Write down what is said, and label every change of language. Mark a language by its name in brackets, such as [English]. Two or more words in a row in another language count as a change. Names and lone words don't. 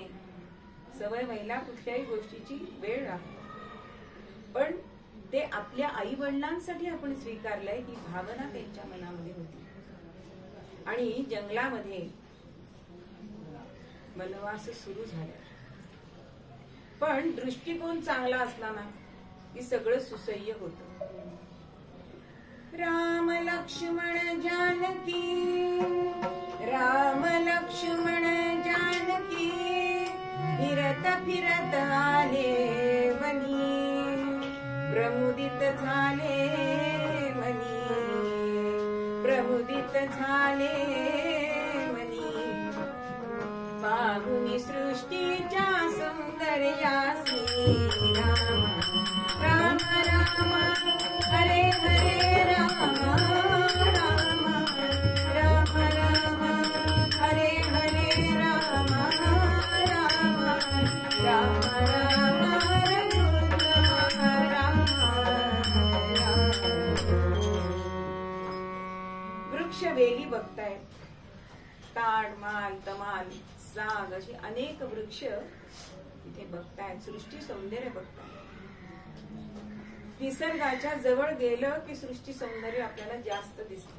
[Marathi] सवय महिला कुठल्याही गोष्टीची वेळ लागते, पण ते आपल्या आई वडिलांसाठी आपण स्वीकारलंय ही भावना त्यांच्या मनामध्ये होती. आणि जंगलामध्ये वनवास सुरू झाला. पण दृष्टिकोन चांगला असला ना की सगळं सुसह्य होतं. राम लक्ष्मण जानकी, राम लक्ष्मण जानकी, फिरत फिरत आले वनी, प्रमुदित झाले वनी, प्रमुदित झाले वनी, पाहुनी सृष्टीच्या सौंदर्यासी. राम राम हरे हरे राम, राम राम राम हरे हरे राम, राम राम राम राम राम. वृक्ष वेली बघतायत, ताड माल तमाल साग अशी अनेक वृक्ष इथे बघतायत, सृष्टी सौंदर्य बघतायत. निसर्गाच्या जवळ गेलं की सृष्टी सौंदर्य आपल्याला जास्त दिसतं.